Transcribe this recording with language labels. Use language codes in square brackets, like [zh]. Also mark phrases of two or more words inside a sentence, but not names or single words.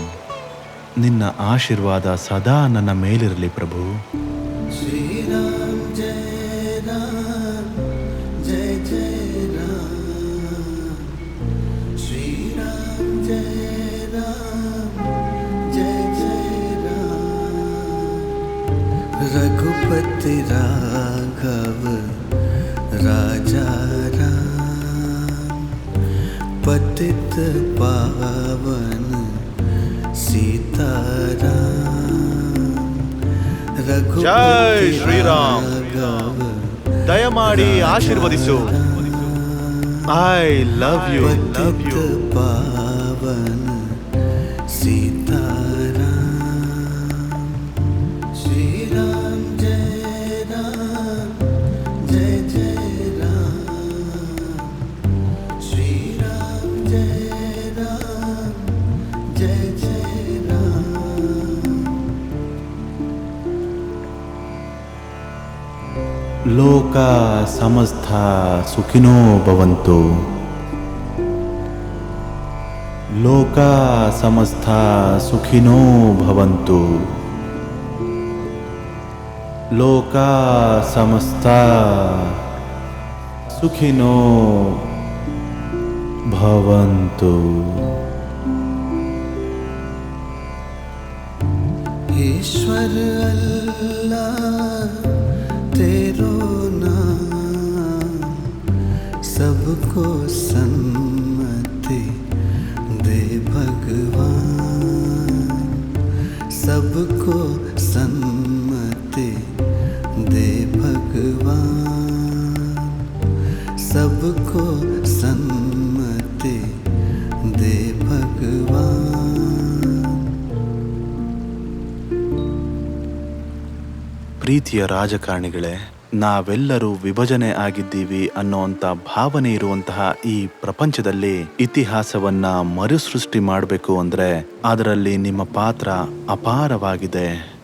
[kn] ನಿನ್ನ ಆಶೀರ್ವಾದ ಸದಾ ನನ್ನ ಮೇಲಿರಲಿ ಪ್ರಭು. ಶ್ರೀರಾಮ್ ಜಯ ರಾಮ್ ಜಯ ಜಯ ರಾಮ್. ಶ್ರೀರಾಮ್ ಜಯ ರಾಮ್ ಜಯ ಜಯ ರಾಮ್. [hi] रघुपति राघव राजा राम. पतित पावन सीताराम. [kn] ಜೈ ಶ್ರೀರಾಮ್. ದಯಮಾಡಿ ಆಶೀರ್ವದಿಸು. [en] I love you. [hi] पतित पावन सीताराम. श्रीराम जय राम जय जय राम. श्रीराम जय राम जय जय राम. [sa] ಲೋಕ ಸಮಸ್ತ ಸುಖಿನೋ ಭವಂತು. ಲೋಕ ಸಮಸ್ತ ಸುಖಿನೋ ಭವಂತು. ಲೋಕ ಸಮಸ್ತ ಸುಖಿನೋ ಭವಂತು. [hi] ईश्वर अल्लाह तेरो नाम. सबको सन्मति दे भगवान. सबको सन्मति दे भगवान. सबको सन्मति दे भगवान. [kn] ಪ್ರೀತಿಯ ರಾಜಕಾರಣಿಗಳೇ, ನಾವೆಲ್ಲರೂ ವಿಭಜನೆ ಆಗಿದ್ದೀವಿ ಅನ್ನೋಂಥ ಭಾವನೆ ಇರುವಂತಹ ಈ ಪ್ರಪಂಚದಲ್ಲಿ ಇತಿಹಾಸವನ್ನ ಮರುಸೃಷ್ಟಿ ಮಾಡಬೇಕು ಅಂದ್ರೆ ಅದರಲ್ಲಿ ನಿಮ್ಮ ಪಾತ್ರ ಅಪಾರವಾಗಿದೆ.